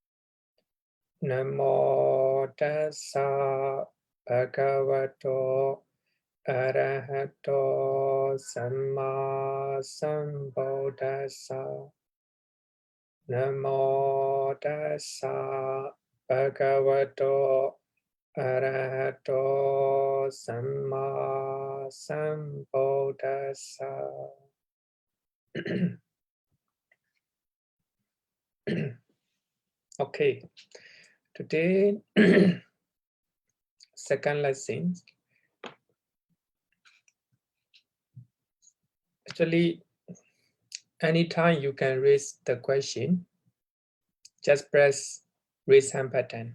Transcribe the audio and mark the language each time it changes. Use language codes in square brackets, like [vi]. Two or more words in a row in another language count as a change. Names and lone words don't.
[pi] Namo tassa bhagavato arahato samma sambuddhassa. Namo tassa bhagavato arahato samma sambuddhassa. [en] Okay, today second lesson. Actually, anytime you can raise the question, just press raise hand button.